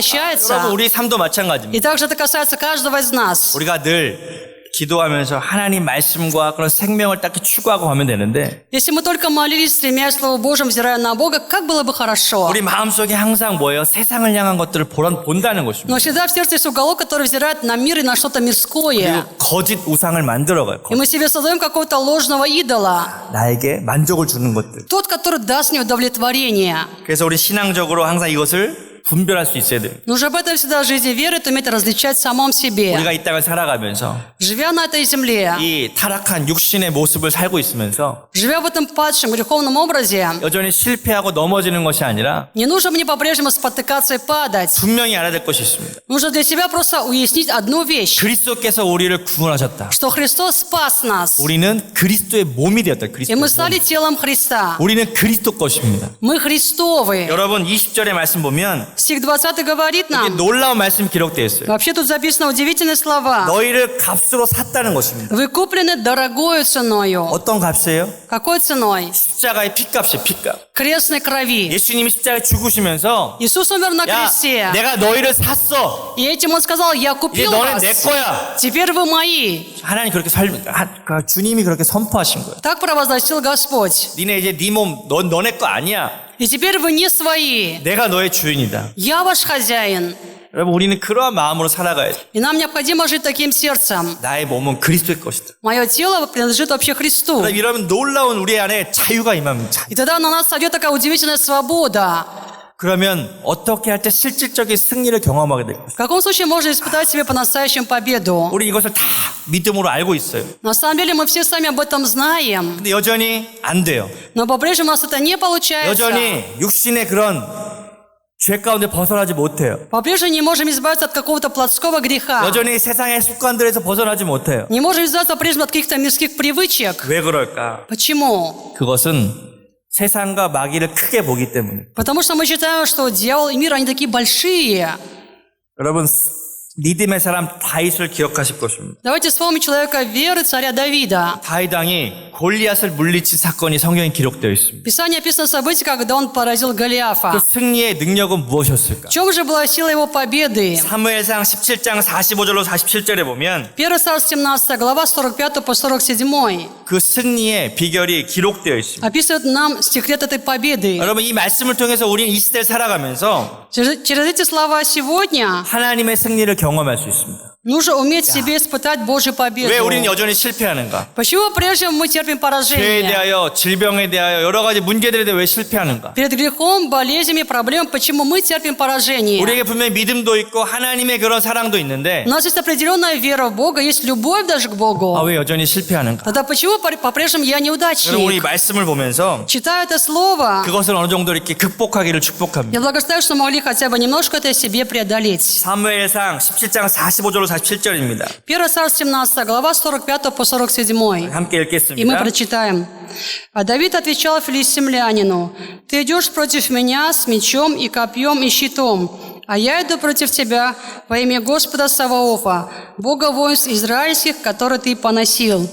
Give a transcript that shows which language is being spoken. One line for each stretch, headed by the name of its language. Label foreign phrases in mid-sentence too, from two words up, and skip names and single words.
Russian: обращается.
Korean: 우리 삶도 마찬가지입니다.
Russian: И также это касается каждого из нас.
Korean: 우리가 늘 기도하면서 하나님 말씀과 그런 생명을 딱 추구하고 하면 되는데
Russian: Если мы только молились, стремясь к Слову Божьему, взирая на Бога, как было бы хорошо.
Korean: 우리 마음속에 항상 뭐예요? 세상을 향한 것들을 본다는 것입니다.
Russian: Но всегда в сердце есть уголок, который взирает на мир и на что-то мирское.
Korean: 그리고 거짓 우상을 만들어가요.
Russian: И мы себе создаем какого-то ложного идола.
Korean: 나에게 만족을 주는 것들.
Russian: Тот, который даст мне удовлетворение.
Korean: 그래서 우리 신앙적으로 항상 이것을 분별할 수 있어야 됩니다.
Russian: Нужно об этом всегда в жизни веры уметь различать в самом себе.
Korean: 우리가 이 땅을 살아가면서
Russian: Живя на этой земле,
Korean: 이 타락한 육신의 모습을 살고 있으면서
Russian: живя в этом падшем греховном образе,
Korean: 여전히 실패하고 넘어지는 것이 아니라
Russian: не нужно мне по-прежнему спотыкаться и падать.
Korean: 분명히 알아야 될 것이 있습니다.
Russian: Нужно для себя просто уяснить одну вещь,
Korean: 그리스도께서 우리를 구원하셨다.
Russian: что Христос спас нас,
Korean: 우리는 그리스도의 몸이 되었다.
Russian: и
Korean: 그리스도의
Russian: мы
Korean: 몸.
Russian: стали телом Христа.
Korean: 우리는 그리스도 것입니다.
Russian: Мы Христовы.
Korean: 여러분 20절의 말씀 보면
Russian: Стих 20 говорит
Korean: 이게
Russian: нам,
Korean: 놀라운 말씀이 기록되어 있어요.
Russian: вообще тут записано удивительные слова.
Korean: 너희를 값으로 샀다는 것입니다.
Russian: Вы куплены дорогою ценою.
Korean: 어떤 값이에요?
Russian: Какой ценой?
Korean: 십자가의 피값이에요. 피값.
Russian: Крестной крови.
Korean: 예수님이 십자가에 죽으시면서
Russian: Иисус умер на
Korean: 야,
Russian: кресте.
Korean: 내가 너희를 샀어.
Russian: И этим Он сказал, я
Korean: 이제
Russian: купил
Korean: 너는 내
Russian: вас.
Korean: 거야.
Russian: Теперь вы мои.
Korean: 하나님 그렇게 주님이 그렇게 선포하신 거예요.
Russian: Так провозгласил Господь.
Korean: 니네 이제 네 몸 너네 거 아니야.
Russian: И теперь вы не свои.
Korean: 내가 너의 주인이다.
Russian: Я ваш хозяин.
Korean: 여러분 우리는 그러한 마음으로 살아가야 돼.
Russian: И нам необходимо жить таким сердцем.
Korean: 나의 몸은 그리스도의 것이다.
Russian: Мое тело принадлежит вообще Христу.
Korean: 그럼 이러면 놀라운 우리 안에 자유가 임합니다. 자유.
Russian: И тогда на нас сойдет такая удивительная свобода.
Korean: 그러면 어떻게 할 때 실질적인 승리를 경험하게 될 것이다.
Russian: В каком случае можно испытать себе по-настоящему победу?
Korean: 우리 이것을 다 믿음으로 알고 있어요.
Russian: На самом деле мы все сами об этом знаем.
Korean: 근데 여전히 안 돼요.
Russian: Но по-прежнему у нас это не получается.
Korean: 여전히 육신의 그런 죄 가운데 벗어나지 못해요.
Russian: По-прежнему не можем избавиться от какого-то плотского греха.
Korean: 여전히 세상의 습관들에서 벗어나지 못해요.
Russian: Не можем избавиться по-прежнему от каких-то мирских привычек.
Korean: 왜 그럴까?
Russian: Почему?
Korean: 그것은 세상과 마귀를 크게 보기 때문에.
Russian: Потому что мы считаем, что дьявол и мир, они такие большие.
Korean: 여러분 믿음의 사람 다윗을 기억하실 것입니다.
Russian: Давайте вспомним человека веры царя Давида.
Korean: 다윗 왕이 골리앗을 물리친 사건이 성경에 기록되어 있습니다.
Russian: В Писании описано событие, когда он поразил
Korean: 그
Russian: Голиафа.
Korean: 승리의 능력은 무엇이었을까?
Russian: В чем же была сила его победы?
Korean: 사무엘상 17장 45절로 47절에 보면
Russian: 1 Царств 17 глава 45 по 47
Korean: 그 승리의 비결이 기록되어 있습니다.
Russian: описывает нам секрет этой победы.
Korean: 여러분 이 말씀을 통해서 우리는 이 시대를 살아가면서
Russian: Через эти слова сегодня
Korean: 하나님의 승리를 경험할 수 있습니다.
Russian: нужно уметь в себе испытать Божью победу.
Korean: 왜 우리는 여전히 실패하는가?
Russian: Почему прежде мы терпим
Korean: 죄에
Russian: поражение?
Korean: 대하여, 질병에 대하여 여러 가지 문제들에 대해 왜 실패하는가?
Russian: Перед грехом, болезнями, проблемами, почему мы терпим поражение?
Korean: 우리에게 분명히 믿음도 있고 하나님의 그런 사랑도 있는데
Russian: У нас есть определенная вера в Бога, есть любовь даже к Богу.
Korean: 왜 여전히 실패하는가?
Russian: Тогда почему по-прежнему я
Korean: 여러분 우리
Russian: неудачник?
Korean: 말씀을 보면서
Russian: Читая это слово,
Korean: 그것을 어느 정도 이렇게 극복하기를 축복합니다.
Russian: я благословляю, что могли хотя бы немножко это себе преодолеть.
Korean: 사무엘상 17장 45절로 47절입니다.
Russian: 1 Царств 17 глава 45 по 47.
Korean: 함께
Russian: И мы
Korean: 읽겠습니다.
Russian: прочитаем. А Давид отвечал филистимлянину: «Ты идешь против меня с мечом и копьем и щитом, а я иду против тебя во имя Господа Саваофа, Бога воинств израильских, который ты поносил.